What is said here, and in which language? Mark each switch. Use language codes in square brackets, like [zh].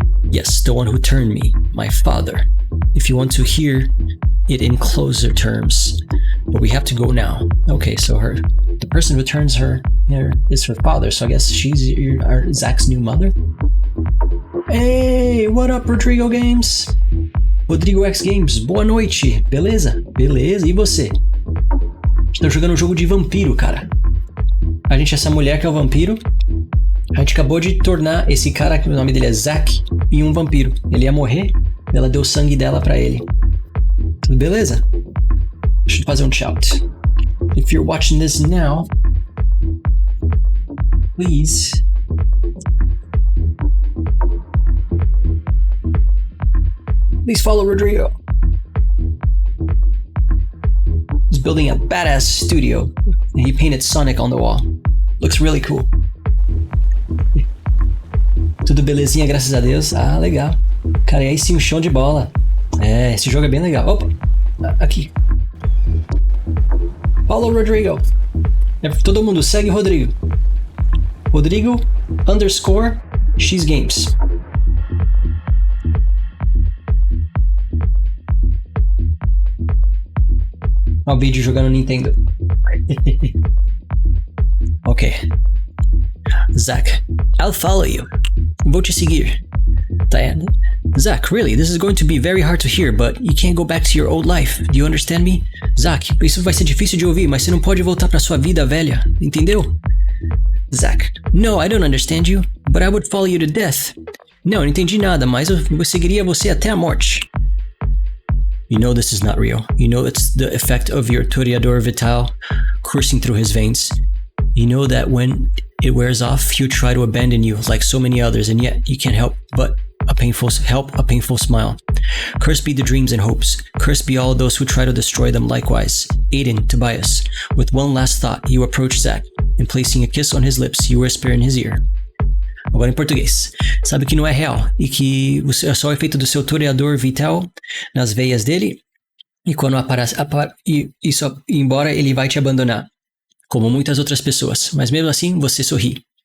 [en] Yes, the one who turned me, my father. If you want to hear it in closer terms. But we have to go now. Okay, so the person who turns her is her father, so I guess she's Zach's new mother? Hey, what up, Rodrigo Games? [pt] Rodrigo X Games, boa noite, beleza? Beleza, e você? Estou jogando um jogo de vampiro, cara. A gente é essa mulher que é o vampiro. A gente acabou de tornar esse cara, que o nome dele é Zach, em um vampiro. Ele ia morrer, ela deu o sangue dela pra ele. Tudo beleza? Deixa eu fazer um shout. [en] If you're watching this now, please follow Rodrigo. He's building a badass studio and he painted Sonic on the wall. Looks really cool. [pt] Tudo belezinha, graças a Deus. Ah, legal. Cara, e aí sim, um show de bola. É, esse jogo é bem legal. Opa, aqui. [en] Follow Rodrigo. [pt] Todo mundo segue Rodrigo. Rodrigo _ Games. Olha o vídeo jogando Nintendo. [en] Ok. Zach, I'll follow you. [pt] Vou te seguir. [en] Diane. Zach, really, this is going to be very hard to hear, but you can't go back to your old life. Do you understand me? [pt] Zach, isso vai ser difícil de ouvir, mas você não pode voltar pra sua vida velha. Entendeu? [en] Zach, no, I don't understand you, but I would follow you to death. [pt] Não entendi nada, mas eu seguiria você até a morte. [en] You know this is not real. You know it's the effect of your toreador vital coursing through his veins. You know that when it wears off, he'll try to abandon you like so many others, and yet you can't help a painful smile. Cursed be the dreams and hopes. Cursed be all those who try to destroy them likewise. Aiden, Tobias, with one last thought, you approach Zach, and placing a kiss on his lips, you whisper in his ear. [pt] Agora em português. Sabe que não é real e que é só o efeito do seu toreador vital nas veias dele, e quando isso ir embora, ele vai te abandonar, como muitas outras pessoas, mas mesmo assim você sorri.